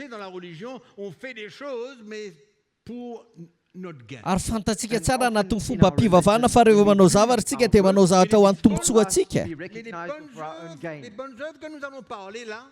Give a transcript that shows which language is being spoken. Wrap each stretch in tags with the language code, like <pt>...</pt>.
<fr>Dans la religion, on fait des choses, mais pour notre gain.</fr> <mg>ary fantatsika tsara anatin'ny fomba mpivavahana fa rehefa manao zavatra tsika dia manao zavatra ho an'ny tombontsoa antsika</mg> <fr>Mais les bonnes œuvres que nous allons parler là,</fr>